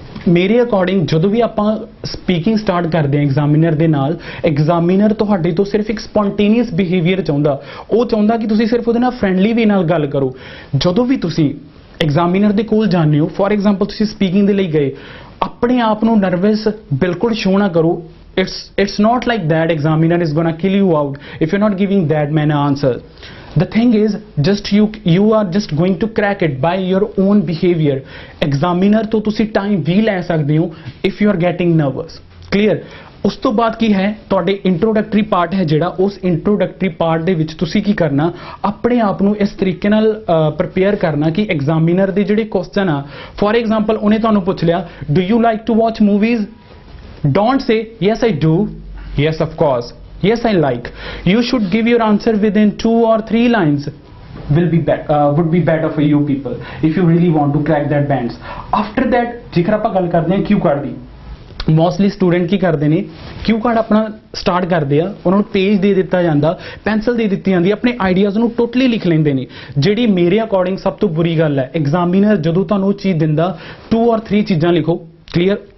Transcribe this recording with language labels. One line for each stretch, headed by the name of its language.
Punjabi: ਮੇਰੇ ਅਕੋਰਡਿੰਗ ਜਦੋਂ ਵੀ ਆਪਾਂ ਸਪੀਕਿੰਗ ਸਟਾਰਟ ਕਰਦੇ ਹਾਂ ਐਗਜ਼ਾਮੀਨਰ ਦੇ ਨਾਲ, ਐਗਜ਼ਾਮੀਨਰ ਤੁਹਾਡੇ ਤੋਂ ਸਿਰਫ ਇੱਕ ਸਪੌਂਟੇਨੀਅਸ ਬਿਹੇਵੀਅਰ ਚਾਹੁੰਦਾ। ਉਹ ਚਾਹੁੰਦਾ ਕਿ ਤੁਸੀਂ ਸਿਰਫ ਉਹਦੇ ਨਾਲ ਫਰੈਂਡਲੀ ਵੇ ਨਾਲ ਗੱਲ ਕਰੋ। ਜਦੋਂ ਵੀ ਤੁਸੀਂ ਐਗਜ਼ਾਮੀਨਰ ਦੇ ਕੋਲ ਜਾਂਦੇ ਹੋ, ਫੋਰ ਐਗਜ਼ਾਮਪਲ ਤੁਸੀਂ ਸਪੀਕਿੰਗ ਦੇ ਲਈ ਗਏ, ਆਪਣੇ ਆਪ ਨੂੰ ਨਰਵਸ ਬਿਲਕੁਲ ਸ਼ੋ ਨਾ ਕਰੋ।
English: It's not like that examiner is gonna kill you out if you're not giving that man an answer. The thing is, just you are just going to crack it by your own behavior.
Punjabi: Examiner ਤੋਂ ਤੁਸੀਂ time ਵੀ ਲੈ ਸਕਦੇ ਹੋ
English: if you are getting nervous. Clear?
Punjabi: ਉਸ ਤੋਂ ਬਾਅਦ ਕੀ ਹੈ, ਤੁਹਾਡੇ ਇੰਟਰੋਡਕਟਰੀ ਪਾਰਟ ਹੈ ਜਿਹੜਾ, ਉਸ ਇੰਟਰੋਡਕਟਰੀ ਪਾਰਟ ਦੇ ਵਿੱਚ ਤੁਸੀਂ ਕੀ ਕਰਨਾ, ਆਪਣੇ ਆਪ ਨੂੰ ਇਸ ਤਰੀਕੇ ਨਾਲ ਪ੍ਰਪੇਅਰ ਕਰਨਾ ਕਿ ਐਗਜ਼ਾਮੀਨਰ ਦੇ ਜਿਹੜੇ ਕੁਐਸਚਨ ਆ, ਫੋਰ ਐਗਜ਼ਾਮਪਲ ਉਹਨੇ ਤੁਹਾਨੂੰ ਪੁੱਛ ਲਿਆ,
English: Do you like to watch movies? Don't say yes I do, yes of course, yes I like. You should give your answer within 2 or 3 lines. Would be better for you people if you really want to crack that bands. After that,
Punjabi: ਜੇਕਰ ਆਪਾਂ ਗੱਲ ਕਰਦੇ ਹਾਂ ਕਿਊ card ਦੀ, mostly student ਕੀ ਕਰਦੇ ਨੇ, ਕਿਊ card ਆਪਣਾ start ਕਰਦੇ ਆ, ਉਹਨਾਂ ਨੂੰ ਪੇਜ ਦੇ ਦਿੱਤਾ ਜਾਂਦਾ, ਪੈਨਸਲ ਦੇ ਦਿੱਤੀ ਜਾਂਦੀ, ਆਪਣੇ ਆਈਡੀਆਜ਼ ਨੂੰ ਟੋਟਲੀ ਲਿਖ ਲੈਂਦੇ ਨੇ। ਜਿਹੜੀ ਮੇਰੇ ਅਕੋਰਡਿੰਗ ਸਭ ਤੋਂ ਬੁਰੀ ਗੱਲ ਹੈ, ਐਗਜ਼ਾਮੀਨਰ ਜਦੋਂ ਤੁਹਾਨੂੰ ਉਹ ਚੀਜ਼ ਦਿੰਦਾ 2 or 3 ਚੀਜ਼ਾਂ ਲਿਖੋ, ਕਲੀਅਰ।